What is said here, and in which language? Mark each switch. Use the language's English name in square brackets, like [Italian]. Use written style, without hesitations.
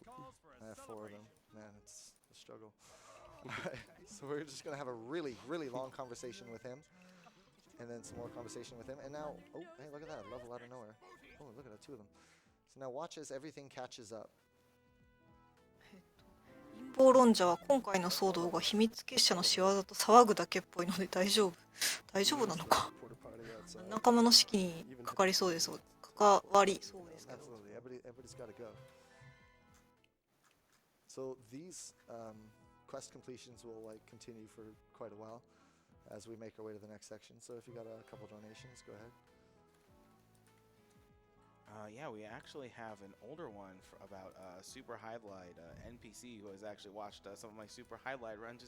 [English] Calls for a I have 4 of them. celebration. Man, it's a struggle. Alright, so we're just gonna have a really, really long conversation with him, and then some more conversation with him. And now, oh, hey, look at that level out of nowhere. Oh, look at that, 2 of them. So now watch as everything catches up. [Japanese] 陰謀論者は今回の騒動が秘密結社の仕業と騒ぐだけっぽいので大丈夫。大丈夫なのか。 [English] Porta potty outside. [Japanese] 仲間の士気にかかりそうです。関わりそうですけど。 [English] Absolutely, everybody's got to go. So these quest completions will continue for quite a while as we make our way to the next section. So if you got a couple donations, go ahead. Yeah, we actually have an older one about Super Highlight NPC who has actually watched some of my Super Highlight runs.